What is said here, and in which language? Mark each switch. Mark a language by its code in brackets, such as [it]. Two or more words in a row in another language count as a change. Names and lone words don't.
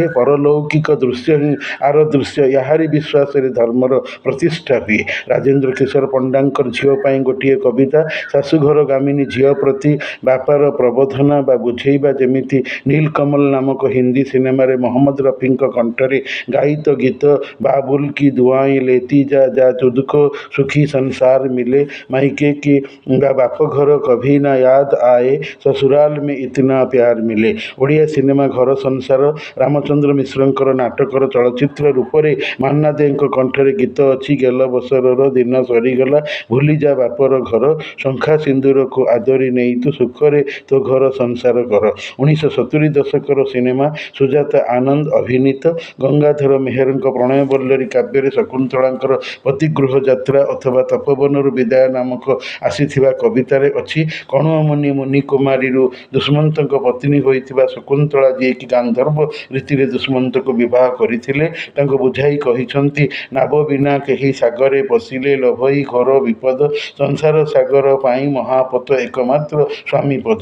[or] ପରଲୌକିକ ଦୃଶ୍ୟ ହିଁ ଆର ଦୃଶ୍ୟ। ଏହାରି ବିଶ୍ୱାସରେ ଧର୍ମର ପ୍ରତିଷ୍ଠା ହୁଏ। ରାଜେନ୍ଦ୍ର ରାଜେନ୍ଦ୍ର କିଶୋର ପଣ୍ଡାଙ୍କର ଝିଅ ପାଇଁ ଗୋଟିଏ କବିତା। ଶାଶୁଘର ଗାମିନୀ ଝିଅ ପ୍ରତି ବାପାର ପ୍ରବୋଧନା ବା ବୁଝେଇବା ଯେମିତି ନୀଲକମଲ ନାମକ ହିନ୍ଦୀ ସିନେମାରେ ମହମ୍ମଦ ରଫିଙ୍କ କଣ୍ଠରେ ଗାଇତ ଗୀତ [hi] बाबुल की दुआएं लेती जा जा तुझको सुखी संसार मिले मायके की बा बापघर कभी ना याद आए ससुराल में इतना प्यार मिले। [or] ଓଡ଼ିଆ ସିନେମା ଘର ସଂସାର ରାମଚନ୍ଦ୍ର ମିଶ୍ରଙ୍କର ନାଟକର ଚଳଚ୍ଚିତ୍ର ରୂପରେ ମାନ୍ନା ଦେଙ୍କ କଣ୍ଠରେ ଗୀତ ଅଛି ଗେଲ ବସରର ଦିନ ସରିଗଲା ଭୁଲିଯା ବାପର ଘର ଶଙ୍ଖା ସିନ୍ଦୁରକୁ ଆଦରି ନେଇ ତୁ ସୁଖରେ ତୋ ଘର ସଂସାର କର। 1970 ଦଶକର ସିନେମା ସୁଜାତା ଆନନ୍ଦ ଅଭିନୀତ ଗଙ୍ଗାଧର ମେହେରଙ୍କ ପ୍ରଣୟ ବଲ୍ଲରୀ କାବ୍ୟରେ ଶକୁନ୍ତଳାଙ୍କର ପତିଗୃହ ଯାତ୍ରା ଅଥବା ତପୋବନରୁ ବିଦାୟ ନାମକ ଆସିଥିବା କବିତାରେ ଅଛି କଣୁଅମୁନି ମୁନି କୁମାରୀରୁ ଦୁଷ୍ମନ୍ତଙ୍କ ପତ୍ନୀ ହୋଇଥିବା ଶକୁନ୍ତଳା ଯିଏକି ଗାନ୍ଧର୍ବ ରୀତିରେ ଦୁଷ୍ମନ୍ତଙ୍କୁ ବିବାହ କରିଥିଲେ ତାଙ୍କୁ ବୁଝାଇ କହିଛନ୍ତି ନାବ ବିନା କେହି ସାଗରେ ପଶିଲେ ଲୋଭଇ ଘୋର ବିପଦ ସଂସାର ସାଗର ପାଇଁ ମହାପତ ଏକମାତ୍ର ସ୍ୱାମୀପଦ।